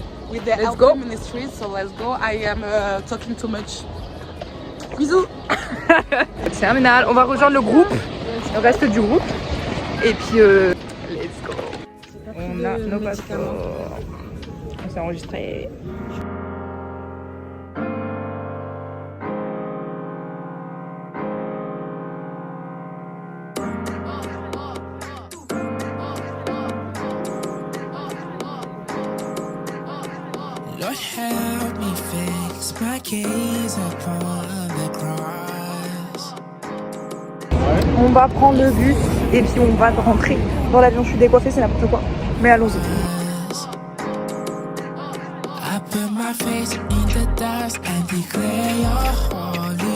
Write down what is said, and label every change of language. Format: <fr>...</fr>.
<en>with the LP ministry, so let's go. I am talking too much. Bisous.</en> <fr>c'est terminal, on va rejoindre le groupe, le reste du groupe. Et puis,</fr> <en>let's go.</en> <fr>On a nos passeports. On s'est enregistré.</fr> <en>Lord help me fix my case upon the cross.</en> <fr>On va prendre le bus et puis on va rentrer dans l'avion. Je suis décoiffée, c'est n'importe quoi. Mais allons-y.</fr> <en>I put my face in the dust and declare you're holy.</en>